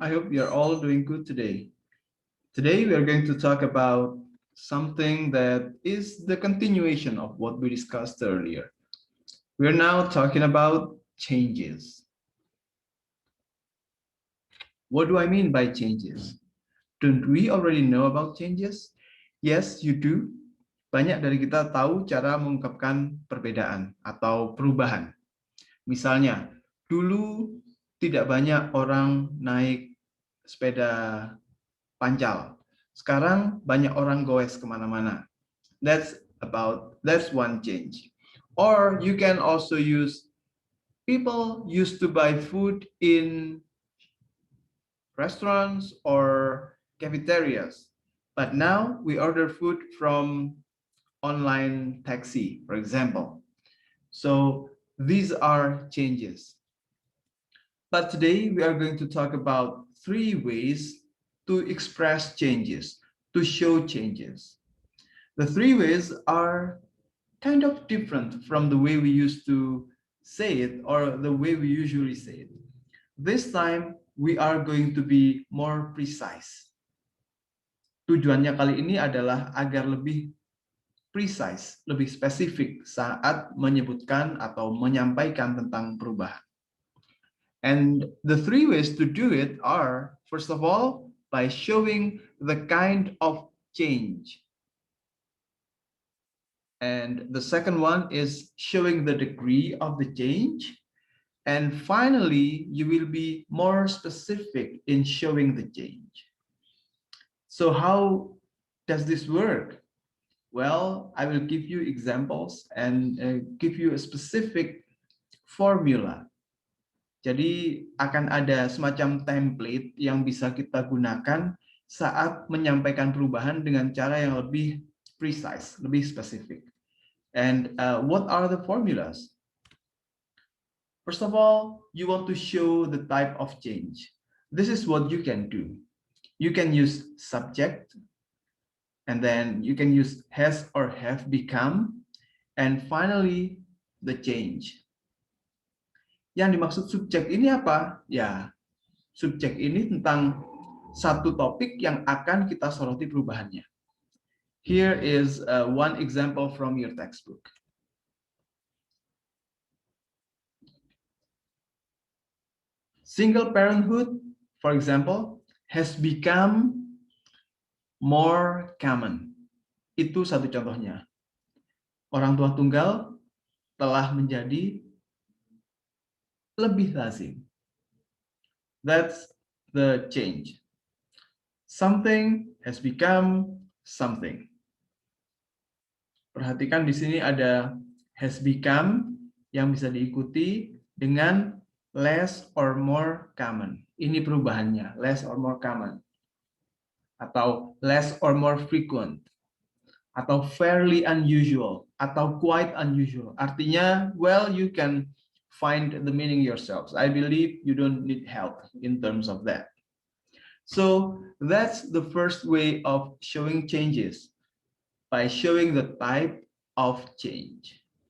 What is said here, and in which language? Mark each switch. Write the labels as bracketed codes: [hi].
[en] I hope you're all doing good today. Today, we are going to talk about something that is the continuation of what we discussed earlier. We're now talking about changes. What do I mean by changes? Don't we already know about changes? Yes, you do. [id] Banyak dari kita tahu cara mengungkapkan perbedaan atau perubahan. Misalnya, dulu tidak banyak orang naik sepeda pancal. Sekarang banyak orang goes kemana-mana. [en] That's one change. Or you can also use people used to buy food in restaurants or cafeterias, but now we order food from online taxi, for example. So these are changes. But today we are going to talk about 3 ways to express changes, to show changes. The 3 ways are kind of different from the way we used to say it or the way we usually say it. This time we are going to be more precise. [id] Tujuannya kali ini adalah agar lebih precise, lebih spesifik saat menyebutkan atau menyampaikan tentang perubahan. [en] And the 3 ways to do it are, first of all, by showing the kind of change. And the second one is showing the degree of the change. And finally, you will be more specific in showing the change. So how does this work? Well, I will give you examples and give you a specific formula. [id] Jadi akan ada semacam template yang bisa kita gunakan saat menyampaikan perubahan dengan cara yang lebih precise, lebih spesifik. [en] And what are the formulas? First of all, you want to show the type of change. This is what you can do. You can use subject, and then you can use has or have become, and finally the change. [id] Yang dimaksud subjek ini apa? Ya, subjek ini tentang satu topik yang akan kita soroti perubahannya. [en] Here is one example from your textbook. Single parenthood, for example, has become more common. [id] Itu satu contohnya. Orang tua tunggal telah menjadi lebih lazim. [en] That's the change. Something has become something. [id] Perhatikan di sini ada has become yang bisa diikuti dengan less or more common. Ini perubahannya, less or more common. Atau less or more frequent. Atau fairly unusual. [en] Atau quite unusual. Artinya, well, you can find the meaning yourselves. I believe you don't need help in terms of that. So that's the first way of showing changes, by showing the type of change.